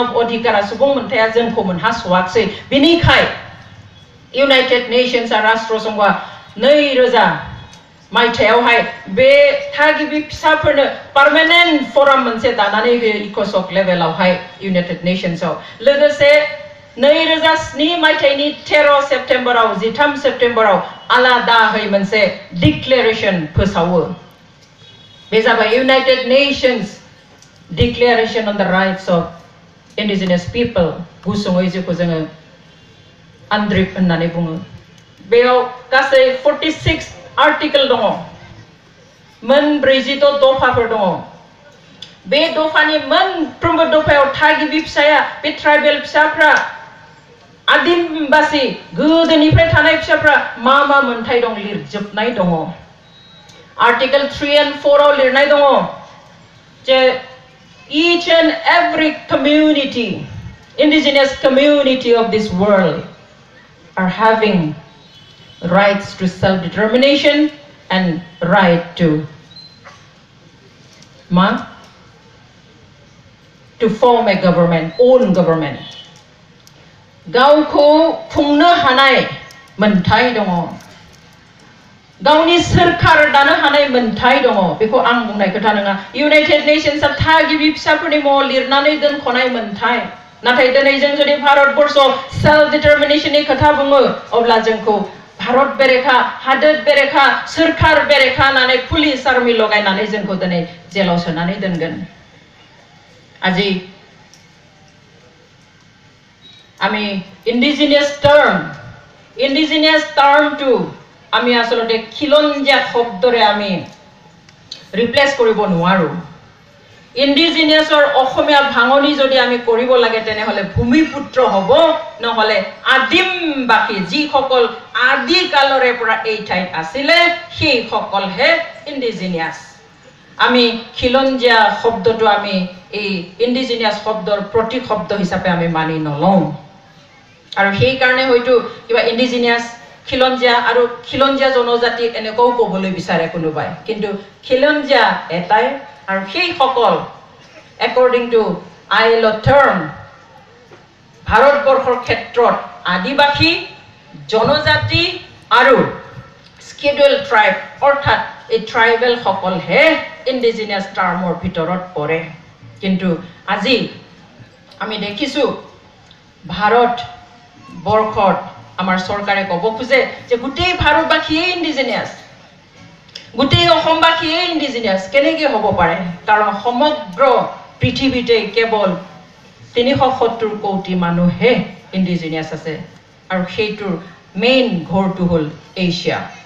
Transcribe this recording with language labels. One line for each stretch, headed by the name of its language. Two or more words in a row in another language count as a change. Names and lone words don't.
Bodo: अधिकारा सुबुं मोनथाया जोंखौ मोनहासवाखसै बिनिखाय United Nationsआ राष्ट्र संघआ 2000 मायथाइयावहाय बे थागिबि फिसाफोरनो
English: permanent form
Bodo: मोनसे दानानै होयो इक'सक लेभेलावहाय United Nationsआव लोगोसे 2007 मायथाइनि 13 सेप्टेम्बराव 13 सेप्टेम्बराव आलादायै मोनसे डिक्लेरेशन फोसावो बे जाबाय United Nations Declaration on the Rights of Indigenous People गुसुङै जेखौ जोङो आन्ड्रिप होननानै बुङो बेयाव गासै 46 आर्टिकल दङ मोन 46 दफाफोर दङ बे दफानि मोनफ्रोमबो दफायाव थागिबि फिसाया बे ट्राइबेल फिसाफ्रा आदिमबासी गोदोनिफ्राय थानाय फिसाफ्रा मा मोन्थाय दं लिरजोबनाय दङ आर्टिकल 3 and 4 आव लिरनाय दङ जे
English: each and every community indigenous community of this world are having rights to self-determination and right to form a government own government
Bodo: गावखौ खुंनो हानाय मोन्थाय दङ गावनि सोरखार दानो हानाय मोन्थाय दङ बेखौ आं बुंनाय खोथा नङा इउनाइटेड नेशन्सआ थागिबि फिसाफोरनि मुङाव लिरनानै दोनख'नाय मोन्थाय नाथाय दिनै जों जुदि भारत बर्षआव
English: self determination
Bodo: खोथा बुङो अब्ला जोंखौ भारत बेरेखा हादोर बेरेखा सोरखार बेरेखा होननानै पुलिस आर्मि लगायनानै जोंखौ दिनै जेलाव सोनानै दोनगोन আজি
Assamese: আমি
English: indigenous term to
Assamese: আমি আসলে খিলঞ্জিয়া শব্দৰে আমি ৰিপ্লেস কৰিব নোৱাৰো indigenous অসমীয়া ভাঙনি যদি আমি কৰিব লাগে তেনেহলে ভূমিপুত্ৰ হ'ব নহলে আদিমবাসী যিসকল আদি কালৰে পৰা এই ঠাইত আছিল সেই সকলহে indigenous আমি খিলঞ্জিয়া শব্দটো আমি এই indigenous শব্দৰ প্ৰতীক শব্দ হিচাপে আমি মানি নলওঁ আৰু সেই কাৰণে হয়তো কিবা indigenous খিলঞ্জীয়া আৰু খিলঞ্জীয়া জনজাতি এনেকৈও ক'বলৈ বিচাৰে কোনোবাই কিন্তু খিলঞ্জীয়া এটাই আৰু সেই সকল
English: according to ILO term
Assamese: ভাৰতবৰ্ষৰ ক্ষেত্ৰত আদিবাসী জনজাতি আৰু
English: scheduled tribe
Assamese: অৰ্থাৎ এই ট্ৰাইবেল সকলহে ইন্ডিজিনাস টাৰ্মৰ ভিতৰত পৰে কিন্তু আজি আমি দেখিছো ভাৰত বৰ্ষত আমাৰ চৰকাৰে ক'ব খোজে যে গোটেই ভাৰতবাসীয়ে ইন্ডিজিনাস গোটেই অসমবাসীয়ে ইন্ডিজিনাস কেনেকৈ হ'ব পাৰে কাৰণ সমগ্ৰ পৃথিৱীতে কেৱল 370 কোটি মানুহে ইন্ডিজিনাস আছে আৰু সেইটোৰ মেইন ঘৰটো হ'ল এছিয়া